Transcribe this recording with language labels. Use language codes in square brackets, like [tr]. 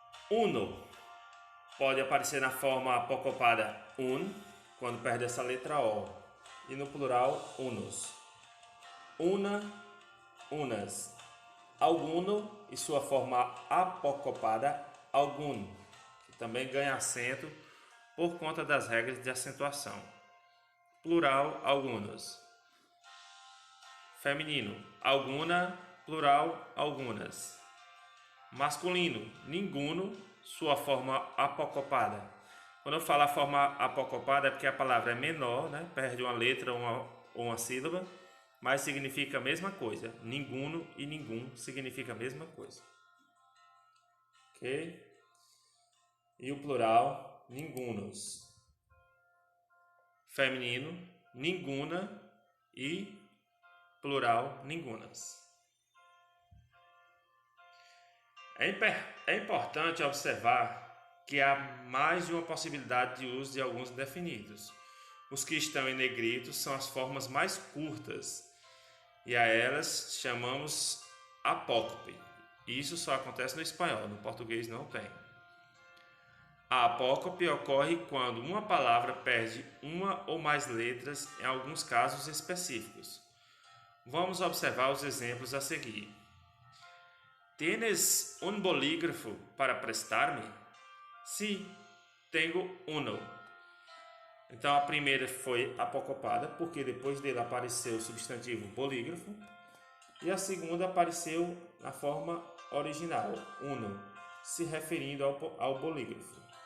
[pt] Uno pode aparecer na forma apocopada un, quando perde essa letra O, e no plural unos. Una, unas. Alguno e sua forma apocopada algum, que também ganha acento por conta das regras de acentuação. Plural algunos. Feminino alguna, plural algunas. Masculino ninguno, sua forma apocopada. Quando eu falo a forma apocopada é porque a palavra é menor, né? Perde uma letra ou uma sílaba, mas significa a mesma coisa. Ninguno e ningum significa a mesma coisa. Ok? E o plural, ningunos. Feminino, ninguna e plural, ningunas. É importante observar que há mais de uma possibilidade de uso de alguns definidos. Os que estão em negrito são as formas mais curtas e a elas chamamos apócope. Isso só acontece no espanhol, no português não tem. A apócope ocorre quando uma palavra perde uma ou mais letras em alguns casos específicos. Vamos observar os exemplos a seguir. [es] ¿Tienes un bolígrafo para prestar-me? Sí, tengo uno. [pt] Então a primeira foi apocopada, porque depois dele apareceu o substantivo bolígrafo, e a segunda apareceu na forma original, uno, se referindo ao bolígrafo.